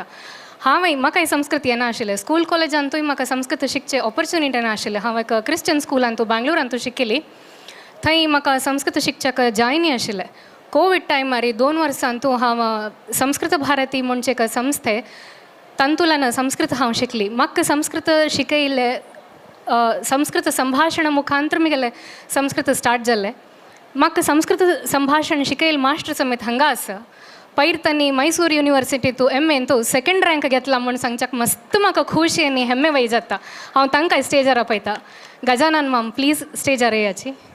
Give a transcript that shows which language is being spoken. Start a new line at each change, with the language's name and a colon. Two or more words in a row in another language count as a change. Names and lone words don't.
Konkani: हांवें म्हाकाय संस्कृत येनाशिल्लें स्कूल कॉलेजांतूय म्हाका संस्कृत शिकचे ऑपॉर्च्युनिटी नाशिल्लें. हांव एक क्रिश्चन स्कुलांतू बँगलोरांतू शिकिल्ली. थंय म्हाका संस्कृत शिकच्याक जायनी आशिल्लें. कोविड टायमार 2 वर्सांतू हांव संस्कृत भारती म्हणचे एक संस्थे तांतूंतल्यान संस्कृत हांव शिकली. म्हाका संस्कृत शिकयले संस्कृत संभाषण मुखांतर म्हगेलें संस्कृत स्टार्ट जाल्लें. म्हाका संस्कृत संभाषण शिकयले मास्टर समेत हांगा आसा. पयर तांणी मैसूर युनिवर्सिटीतू MA
English: second rank
Konkani: घेतला म्हूण सांगच्याक मस्त म्हाका खुशी आनी हेम्मे वय जाता. हांव तांकां स्टेजार आपयता. गजानन
English: ma'am please
Konkani: स्टेजार येयाची.